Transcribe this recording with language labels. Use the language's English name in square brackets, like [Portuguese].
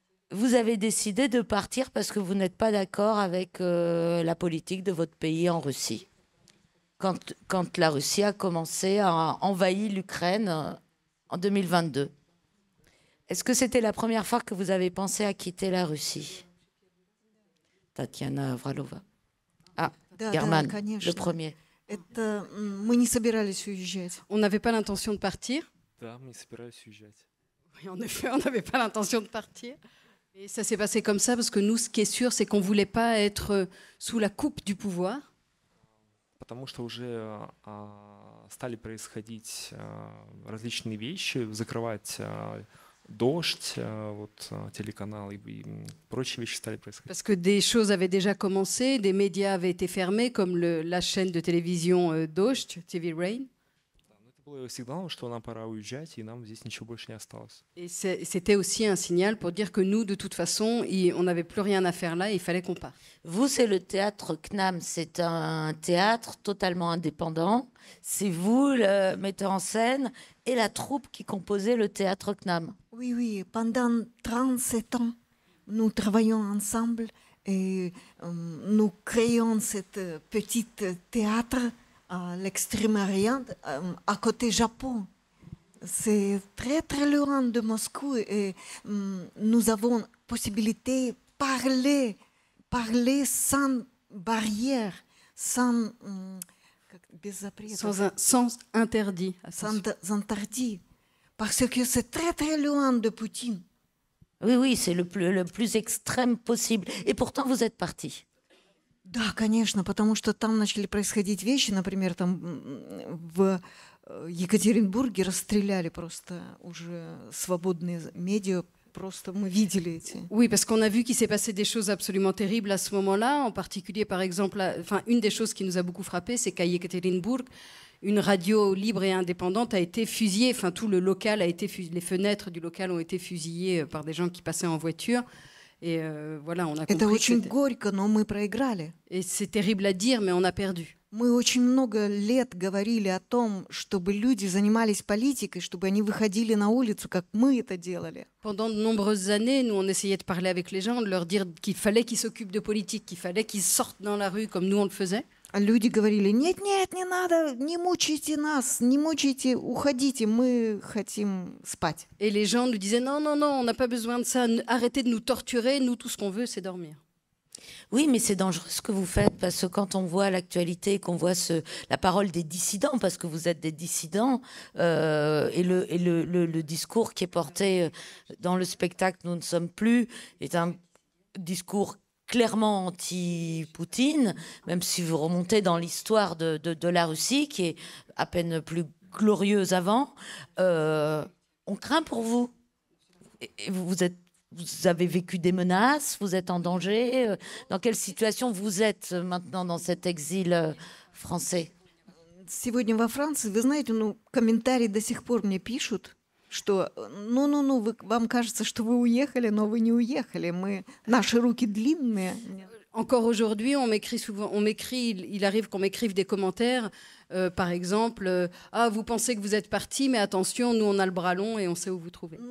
[French] Vous avez décidé de partir parce que vous n'êtes pas d'accord avec la politique de votre pays en Russie. Quand la Russie a commencé à envahir l'Ukraine en 2022. Est-ce que c'était la première fois que vous avez pensé à quitter la Russie? Tatiana Vrolova. Ah, German, le premier. [Russian] Мы не собирались уезжать. [French] On n'avait pas l'intention de partir. [Russian] Да, мы не собирались уезжать. [French] Oui, en effet, on n'avait pas l'intention de partir. Et ça s'est passé comme ça parce que nous, ce qui est sûr, c'est qu'on ne voulait pas être sous la coupe du pouvoir. [Russian] Потому что уже стали происходить различные вещи, закрывать «Дождь», вот, телеканал и прочие вещи стали происходить. [French] Parce que des choses avaient déjà commencé, des médias avaient été fermés, comme la chaîne de télévision Дождь, TV Rain. [Russian] Это было сигналом, что нам пора уезжать, и нам здесь ничего больше не осталось. [French] Et c'était aussi un signal pour dire que nous, de toute façon, on n'avait plus rien à faire là, et il fallait qu'on parte. Vous, c'est le théâtre CNAM, c'est un théâtre totalement indépendant. C'est vous, le metteur en scène, et la troupe qui composait le théâtre CNAM. Oui, oui, pendant 37 ans, nous travaillons ensemble et nous créons ce petit théâtre à l'extrême-orient, à côté Japon. C'est très très loin de Moscou et nous avons possibilité de parler sans barrière, sans sans interdit. Sans interdit. Parce que c'est très très loin de Poutine. Oui, oui, c'est le plus extrême possible. Et pourtant, vous êtes parti. [Russian] Да, конечно, потому что там начали происходить вещи, например, там в Екатеринбурге расстреляли просто уже свободные медиа, просто мы видели эти. [French] Oui, parce qu'on a vu qu'il s'est passé des choses absolument terribles à ce moment-là, en particulier par exemple, une des choses qui nous a beaucoup frappé, c'est qu'à Yekaterinbourg, une radio libre et indépendante a été fusillée, enfin tout le local a été fusillé, les fenêtres du local ont été fusillées par des gens qui passaient en voiture. Et voilà, on a compris. [Russian] Это очень горько, но мы проиграли. [French] Et c'est terrible à dire, mais on a perdu. [Russian] Мы очень много лет говорили о том, чтобы люди занимались политикой, чтобы они выходили на улицу, как мы это делали. [French] Pendant de nombreuses années, nous on essayait de parler avec les gens, de leur dire qu'il fallait qu'ils s'occupent de politique, qu'il fallait qu'ils sortent dans la rue comme nous on le faisait. [Russian] Люди говорили: нет, нет, не надо, не мучайте нас, не мучайте, уходите, мы хотим спать. [French] Et les gens nous disaient non, non, non, on n'a pas besoin de ça, arrêtez de nous torturer, nous tout ce qu'on veut c'est dormir. Oui, mais c'est dangereux ce que vous faites, parce que quand on voit l'actualité, qu'on voit la parole des dissidents, parce que vous êtes des dissidents, et le discours qui est porté dans le spectacle Nous ne sommes plus est un discours clairement anti-Poutine, même si vous remontez dans l'histoire de la Russie, qui est à peine plus glorieuse avant. On craint pour vous. Et vous avez vécu des menaces, vous êtes en danger. Dans quelle situation vous êtes maintenant dans cet exil français? [Russian] Сегодня во Франции, вы знаете, комментарии до сих пор мне пишут, что вам кажется, что вы уехали, но вы не уехали. Наши руки длинные. [French] Encore aujourd'hui, il arrive qu'on m'écrive des commentaires, par exemple, vous pensez que vous êtes parti, mais attention, nous on a le bras long et on sait où vous trouver.